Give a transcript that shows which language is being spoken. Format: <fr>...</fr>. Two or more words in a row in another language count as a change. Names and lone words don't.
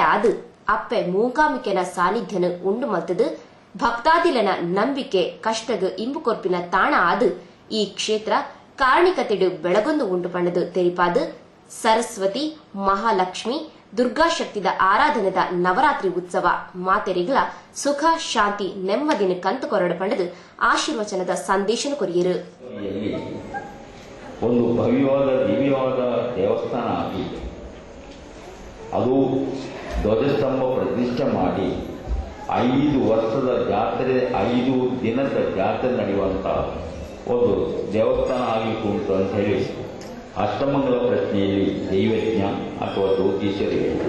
<tcy>ಆದು ಅಪ್ಪೆ ಮೂಕಾಂಬಿಕೆನ ಸಾನ್ನಿಧ್ಯನು ಉಂಡು ಮಲ್ತದು ಭಕ್ತಾದಿಲನ ನಂಬಿಕೆ ಕಷ್ಟದ ಇಂಬು ಕೊರ್ಪಿನ ತಾಣ ಆದು ಈ ಕ್ಷೇತ್ರ ಕಾರಣಿಕತೆಡು ಬೆಳಗೊಂದು ಉಂಡು ಪಣ್ಣದು ತೆರಿಪಾದು ಸರಸ್ವತಿ ಮಹಾಲಕ್ಷ್ಮಿ ದುರ್ಗಾಶಕ್ತಿದ ಆರಾಧನೆದ ನವರಾತ್ರಿ ಉತ್ಸವ ಮಾತೆರಿಗಳ ಸುಖ ಶಾಂತಿ ನೆಮ್ಮದಿನ ಕಂತು ಕೊರಡು ಪಡೆದು ಆಶೀರ್ವಚನದ ಸಂದೇಶ ಕೊರಿಯರು.</tcy> <kn>ಒಂದು ಭವ್ಯವಾದ ದಿವ್ಯವಾದ ದೇವಸ್ಥಾನ ಆಗಿತ್ತು. ಅದು ಧ್ವಜಸ್ತಂಭ ಪ್ರತಿಷ್ಠೆ ಮಾಡಿ 5 ವರ್ಷದ ಜಾತ್ರೆ 5 ದಿನದ ಜಾತ್ರೆ ನಡೆಯುವಂತ ಒಂದು ದೇವಸ್ಥಾನ ಆಗಿತ್ತು ಅಂತ ಹೇಳಿ ಅಷ್ಟಮಂಗಲ ಪ್ರಶ್ನೆಯಲ್ಲಿ ದೈವಜ್ಞ ಅಥವಾ ಜ್ಯೋತಿಷ್ಯರು ಹೇಳಿದರು.</kn>